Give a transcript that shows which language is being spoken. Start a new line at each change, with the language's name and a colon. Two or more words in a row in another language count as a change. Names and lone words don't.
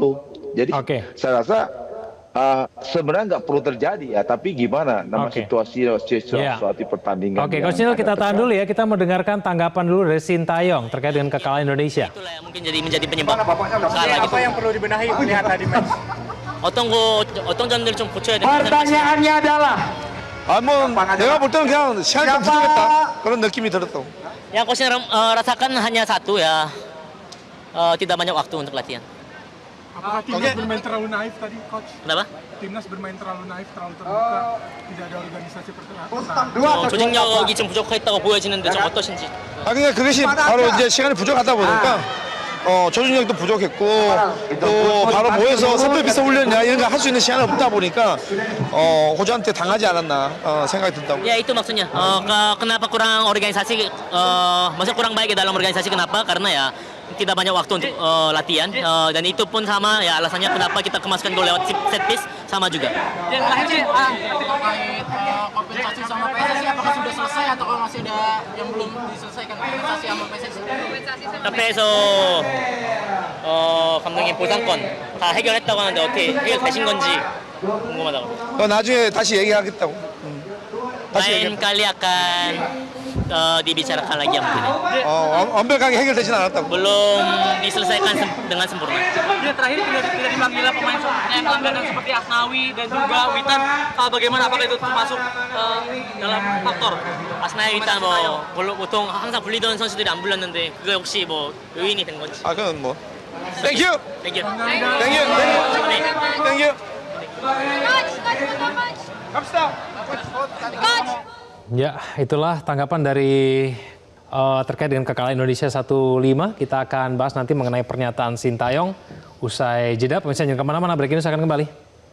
Indonesian: Jadi saya rasa sebenarnya nggak perlu terjadi ya, tapi gimana situasi pertandingan. Oke, Coach Neil, kita tahan dulu ya. Kita mau dengarkan tanggapan dulu dari Sintayong terkait dengan kekalahan Indonesia. Itulah yang mungkin menjadi penyebab kalah gitu. Apa yang perlu dibenahi melihat tadi match?
Korean: 어떤 점들 좀 고쳐야 되는
Indonesian: Pertanyaannya adalah
Korean: 내가 볼 때는 그냥 시간이 좀 부족했다. 그런 느낌이 들었다고.
Indonesian: yang coach rasakan hanya satu ya, tidak banyak waktu untuk latihan. Apakah timnas bermain terlalu naif tadi, Coach? Kenapa? Timnas bermain terlalu naif, terlalu terbuka, tidak ada organisasi pertahanan.
Korean: 조직력이 좀 부족했다고 보여지는데 좀 어떠신지? 그냥 그것이 바로 이제 시간이 부족하다 보니까 조직력도 부족했고 또 바로 모여서 선배 비슷 훈련이나 이런 거 할 수 있는 시간이 없다 보니까 호주한테 당하지 않았나 생각이 든다고.
Indonesian: Ya itu maksudnya. Kenapa kurang organisasi? Maksudnya kurang baik dalam organisasi, kenapa? Karena ya tidak banyak waktu untuk latihan, dan itu pun sama ya alasannya kenapa kita kemaskan gol lewat
English: set piece
Indonesian: sama juga. Yang terakhir sih terkait kompensasi sama PSSI, apakah sudah selesai atau masih ada yang belum diselesaikan kompensasi sama PSSI?
Korean: Tapi 감독님 보상권 다 해결했다고 하는데 어떻게 해결되신 건지 궁금하다고. 나중에 다시 얘기하겠다고.
Indonesian: Lain kali akan dibicarakan lagi ya mungkin.
Korean: 완벽하게 해결되진 않았다고.
Indonesian: Belum diselesaikan dengan sempurna. Dia terakhir tidak dipanggil pemain pelanggaran seperti Asnawi dan juga Witan. Bagaimana, apakah itu termasuk dalam faktor?
Korean: Asnawi, Witan 보통 항상 불리던 선수들이 안 불렸는데 그거 역시 요인이 된 건지. 그건 뭐.
English: Thank you. Thank you. Thank you. Thank you.
Korean: 갑시다.
Indonesian: Ya, itulah tanggapan dari terkait dengan kekalahan Indonesia 1-5. Kita akan bahas nanti mengenai pernyataan Sintayong usai jeda. Pemirsa jangan kemana-mana, break ini saya akan kembali.